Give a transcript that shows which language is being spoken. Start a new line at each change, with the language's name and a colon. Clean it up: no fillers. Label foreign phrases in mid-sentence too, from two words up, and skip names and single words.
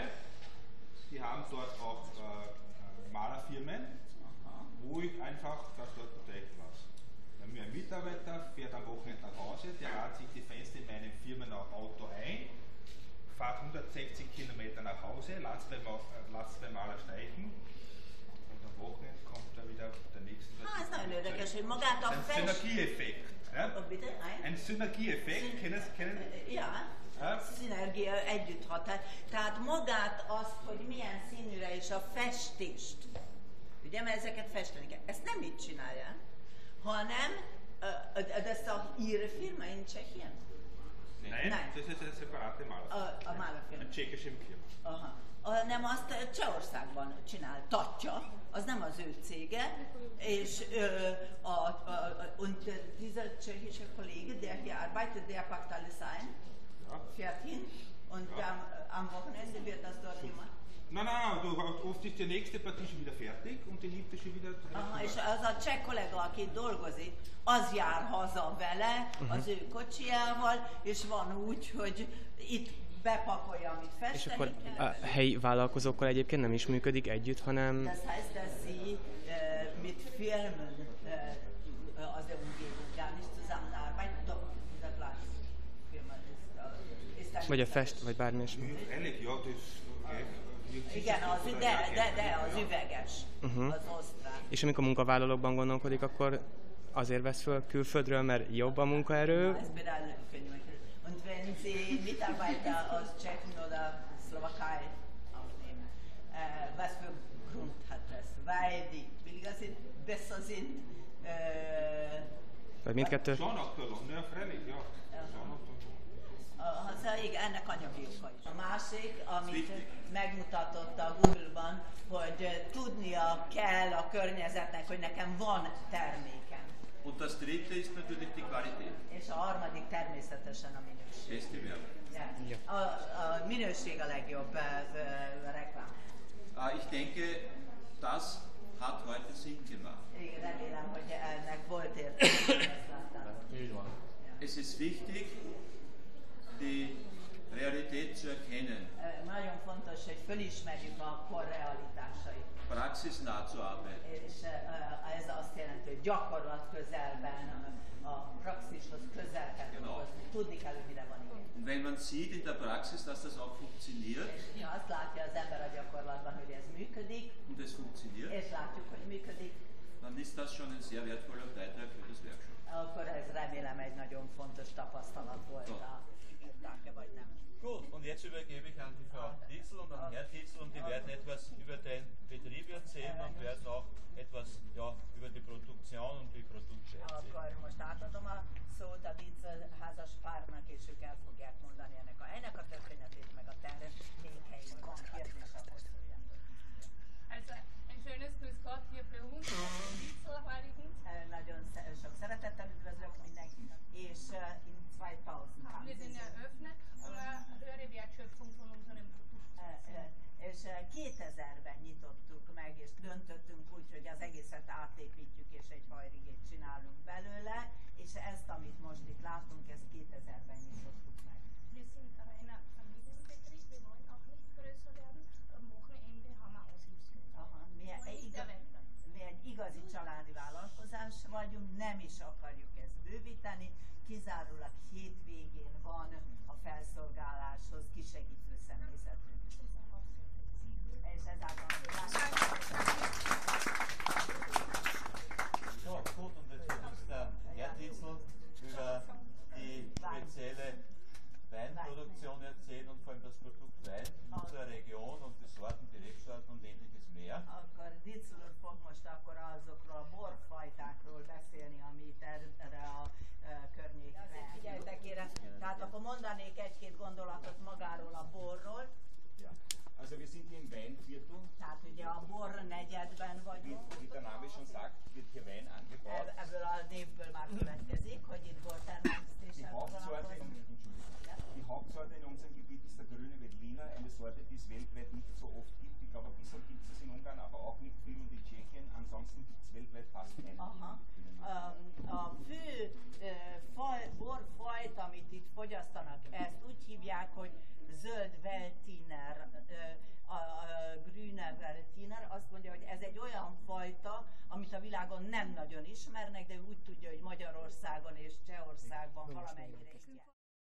German: Die haben dort auch Malerfirmen, wo ich einfach das dort betreiben lasse. Ein Mitarbeiter fährt am Wochenende nach Hause, der ladet sich die Fenster in meinem Firmenauto ein, fährt 160 Kilometer nach Hause, lasst beim Maler streichen und am Wochenende kommt da wieder der nächste.
Hungarian: Ez nagyon érdekes, hogy magát a
German: Ein Synergieeffekt. Ein Synergieeffekt, kennen Sie? Ja,
Hungarian: szinergia együtt hat. Tehát magát azt, hogy milyen színűre és a festést, ugye, mert ezeket festeni kell. Ezt nem így csinálják, hanem
German: das ist auch Ihre Firma in Tschechien? Nein, das ist eine separate Malerfirma.
Hungarian: A Malerfirma.
German: Eine tschechische Firma.
Hungarian: Aha. Nem, azt Csehországban csináltatja, az nem az ő cége, és
German: und dieser tschechische Kollege, der hier arbeitet, der packt alles ein, fährt hin und am Wochenende wird das dort gemacht. Nein, oft ist die nächste Partie schon wieder fertig und die nimmt schon wieder...
Hungarian: Aha, és az a cseh kollega, aki dolgozik, az jár haza vele, az ő kocsijával, és van úgy, hogy itt bepakolja, amit festeni. És akkor a helyi vállalkozókkal egyébként nem is működik együtt, hanem...
German: Das heißt, dass Sie mit Firmen aus der Umgebung gar nicht zusammenarbeiten, doch dieser Glasfirma ist
Hungarian: vagy a fest, vagy bármi is. Elég jó, igen, de az üveges, az osztrák. És amikor munkavállalókban gondolkodik, akkor azért vesz föl külföldről, mert jobb a munkaerő?
German: Und wenn Sie Mitarbeiter aus Tschechien oder Slowakei aufnehmen, was für Grund hat das? Weil die billiger sind, besser sind?
Hungarian: Vagy mindkettő? Igen, ennek anyagi oka is. A másik, amit megmutatott a Google-ban, hogy tudnia kell a környezetnek, hogy nekem van termékem.
German: Und das dritte ist natürlich die Qualität.
Hungarian: És a harmadik természetesen a minőség. A minőség a legjobb reklám.
German: Ich denke, das hat heute Sinn gemacht.
Hungarian: Igen, remélem, hogy ennek volt értelme.
German: Es ist wichtig, die Realität zu erkennen.
Hungarian: Nagyon fontos, hogy fölismerjük a kor realitásait.
German: Praxisnah zu arbeiten.
Hungarian: És ez azt jelenti, hogy gyakorlat közelben, a praxishoz közel kell dolgozni. Tudni kell, hogy mire van igény.
German: Und wenn man sieht in der Praxis, dass das auch funktioniert,
Hungarian: és ha azt látja az ember a gyakorlatban, hogy ez működik,
German: und es funktioniert,
Hungarian: és látjuk, hogy működik,
German: dann ist das schon ein sehr wertvoller Beitrag für das Workshop.
Hungarian: Akkor ez remélem egy nagyon fontos tapasztalat volt a Danke, vagy nem.
German: Gut, und jetzt übergebe ich an die Frau Dietzel und an Herrn Dietzel und die werden etwas über den Betrieb erzählen und werden auch etwas über die Produktion und die Produkte erzählen.
Hungarian: Akkor most átadom a szót a Dietzel házas párnak, és ők el fogják mondani ennek a helynek a történetét, meg a termékeink. Van kérdés, akkor szóljatok.
German: Also, ein schönes Grüß Gott hier für uns, Dietzel Heiligen.
Hungarian: Nagyon sok szeretettel üdvözlök mindenkit, és in 2000
German: Wir sind eröffnet, um eine höhere Wertschöpfung von unserem Produkt zu erzielen.
Hungarian: És 2000-ben nyitottuk meg, és döntöttünk úgy, hogy az egészet átépítjük, és egy hajrigét csinálunk belőle, és ezt, amit most itt látunk, ezt 2000-ben nyitottuk meg.
German: Wir sind aber ein Familienbetrieb, wir wollen auch nicht größer werden. Am Wochenende haben wir Aushilfsgeld.
Hungarian: Mi egy igazi családi vállalkozás vagyunk, nem is akarjuk ezt bővíteni, kizárólag hétvégén van a felszolgáláshoz kisegítő személyzetünk. És ezáltal
German: So, gut, und jetzt wird uns der Herr Dietzel über die spezielle Weinproduktion erzählen und vor allem das Produkt Wein in unserer Region und die Sorten, die Rebsorten und ähnliches mehr.
Hungarian: Akkor Dietzel úr fog most akkor azokról a borfajtákról beszélni, amit erre a környékre. Figyeljetek kérem, tehát akkor mondanék egy-két gondolatot magáról a borról.
German: Ja. Also wir sind hier im Weinviertel.
Hungarian: Tehát ugye a bor negyedben vagyunk.
German: Wie der Name schon sagt, wird hier Wein angebaut.
Hungarian: Ebből a névből már következik, hogy itt bortermesztéssel foglalkozunk.
German: Die Hauptsorte in unserem Gebiet ist der grüne Veltliner, eine Sorte, die es weltweit nicht so oft gibt. Ich glaube, ein bisschen gibt es in Ungarn, aber auch nicht viel und in Tschechien. Ansonsten gibt es weltweit fast keine.
Hungarian: A fő borfajt, amit itt fogyasztanak, ezt úgy hívják, hogy zöld Veltliner, a
German: grüne Veltliner.
Hungarian: Azt mondja, hogy ez egy olyan fajta, amit a világon nem nagyon ismernek, de úgy tudja, hogy Magyarországon és Csehországban valamennyire ismernek.